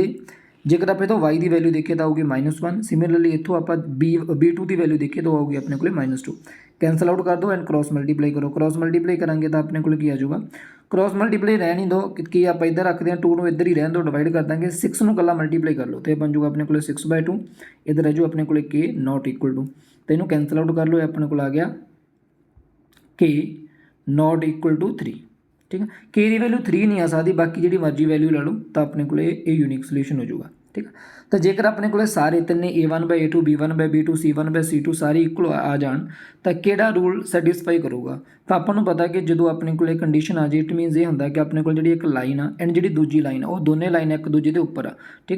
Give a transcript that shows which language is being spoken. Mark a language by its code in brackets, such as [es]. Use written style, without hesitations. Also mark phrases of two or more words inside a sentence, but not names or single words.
[pa] ਜੇਕਰ ਆਪਾਂ ਇਹ ਤੋਂ y ਦੀ ਵੈਲਿਊ ਦੇਖੀਏ ਤਾਂ ਆਊਗੀ -1। ਸਿਮਿਲਰਲੀ ਇੱਥੋਂ ਆਪਾਂ b2 ਦੀ ਵੈਲਿਊ ਦੇਖੀਏ ਤਾਂ ਆਊਗੀ ਆਪਣੇ ਕੋਲੇ -2। [en] cancel out [pa] ਕਰ ਦਿਓ ਐਂਡ [en] cross multiply [pa] ਕਰੋ। [en] cross multiply [pa] ਕਰਾਂਗੇ ਤਾਂ ਆਪਣੇ ਕੋਲ ਕੀ ਆ ਜਾਊਗਾ? [en] cross multiply [pa] ਰਹਿਣ ਹੀ ਦਿਓ, ਕੀ ਆਪਾਂ ਇੱਧਰ ਰੱਖਦੇ ਹਾਂ 2 ਨੂੰ ਇੱਧਰ ਹੀ ਰਹਿਣ ਦਿਓ, ਡਿਵਾਈਡ ਕਰ ਦਾਂਗੇ। 6 ਨੂੰ ਇਕੱਲਾ ਮਲਟੀਪਲਾਈ ਕਰ ਲਓ ਤੇ ਬਣ ਜਾਊਗਾ ਆਪਣੇ ਕੋਲੇ 6/2। ਇੱਧਰ ਰਹਿ ਜਾਊ ਆਪਣੇ ਕੋਲੇ [en] k not equal to, [pa] ਤੇ ਇਹਨੂੰ [en] cancel out [pa] ਕਰ ਲਓ, ਆਪਣੇ ਕੋਲ ਆ ਗਿਆ [en] k not equal to [pa] 3, ਠੀਕ ਹੈ। k ਦੀ ਵੈਲਿਊ 3 ਨਹੀਂ ਆ ਸਕਦੀ, ਬਾਕੀ ਜਿਹੜੀ ਮਰਜ਼ੀ ਵੈਲਿਊ ਲੈ ਲਓ ਤਾਂ ਆਪਣੇ ਕੋਲੇ ਇਹ [en] unique solution [pa] ਹੋ ਜਾਊਗਾ, ਠੀਕ ਹੈ। ਤਾਂ ਜੇਕਰ ਆਪਣੇ ਕੋਲੇ ਸਾਰੇ ਤਿੰਨੇ a1/a2 b1/b2 c1/c2 ਸਾਰੇ ਇਕੁਅਲ ਆ ਜਾਣ ਤਾਂ ਕਿਹੜਾ [en] rule satisfy [pa] ਕਰੂਗਾ? ਤਾਂ ਆਪਾਂ ਨੂੰ ਪਤਾ ਕਿ ਜਦੋਂ ਆਪਣੇ ਕੋਲੇ ਕੰਡੀਸ਼ਨ ਆ ਜੇ, [en] it means [pa] ਇਹ ਹੁੰਦਾ ਕਿ ਆਪਣੇ ਕੋਲ ਜਿਹੜੀ ਇੱਕ ਲਾਈਨ ਆ ਐਂਡ ਜਿਹੜੀ ਦੂਜੀ ਲਾਈਨ ਆ ਉਹ ਦੋਨੇ ਲਾਈਨ ਇੱਕ ਦੂਜੇ ਦੇ ਉੱਪਰ ਆ, ਠੀਕ ਆ।